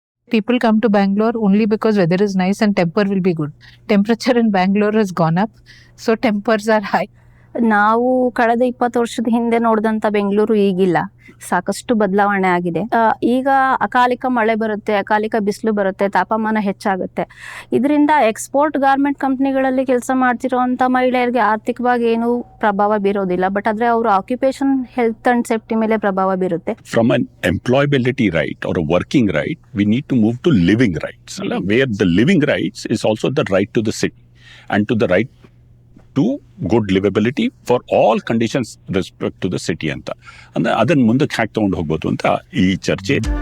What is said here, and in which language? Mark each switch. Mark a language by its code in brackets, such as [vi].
[en] People come to Bangalore only because weather is nice and temper will be good. Temperature in Bangalore has gone up, so tempers are high. [kn] ನಾವು ಕಳೆದ 20 ವರ್ಷದ ಹಿಂದೆ ನೋಡಿದಂಥ ಬೆಂಗಳೂರು ಈಗಿಲ್ಲ. ಸಾಕಷ್ಟು ಬದಲಾವಣೆ ಆಗಿದೆ. ಈಗ ಅಕಾಲಿಕ ಮಳೆ ಬರುತ್ತೆ, ಅಕಾಲಿಕ ಬಿಸಿಲು ಬರುತ್ತೆ, ತಾಪಮಾನ ಹೆಚ್ಚಾಗುತ್ತೆ. ಇದರಿಂದ ಎಕ್ಸ್ಪೋರ್ಟ್ ಗಾರ್ಮೆಂಟ್ ಕಂಪ್ನಿಗಳಲ್ಲಿ ಕೆಲಸ ಮಾಡ್ತಿರೋಂಥ ಮಹಿಳೆಯರಿಗೆ ಆರ್ಥಿಕವಾಗಿ ಏನು ಪ್ರಭಾವ ಬೀರೋದಿಲ್ಲ, ಬಟ್ ಆದರೆ ಅವರ [en] occupation health and safety [kn] ಮೇಲೆ ಪ್ರಭಾವ ಬೀರುತ್ತೆ. [en] From an employability right or a working right, we need to move to living rights, where the living rights is also the right to the city and to the right to good livability for all conditions respect to the city [kn] ಅಂತ ಅಂದ್ರೆ ಅದನ್ನ ಮುಂದಕ್ಕೆ hack ತಗೊಂಡು ಹೋಗ್ಬೋದು ಅಂತ ಈ ಚರ್ಚೆ.